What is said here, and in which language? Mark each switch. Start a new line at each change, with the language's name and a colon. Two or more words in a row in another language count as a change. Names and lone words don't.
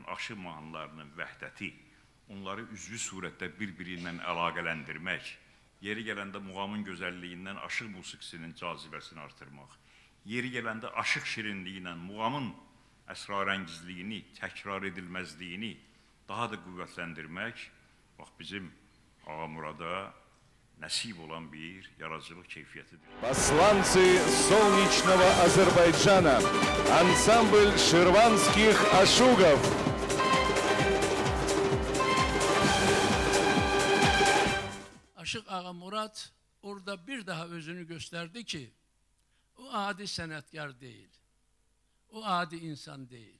Azerbaijani: aşıq mahnılarının vəhdəti, onları üzvü surətdə bir-biri ilə əlaqələndirmək, yeri gələndə muğamın gözəlliyindən aşıq musiqisinin cazibəsini artırmaq, yeri gələndə aşıq şirinliyi ilə muğamın əsrarəngizliyini, təkrar edilməzliyini daha da qüvvətləndirmək, bax, bizim Ağamurada nəsib olan bir yaradıcılıq keyfiyyətidir.
Russian: Посланцы солнечного Азербайджана, ансамбль ширванских ашугов.
Azerbaijani: Aşıq Ağa Murad orada bir daha özünü gösterdi ki, o adi sənətkar değil, o adi insan değil.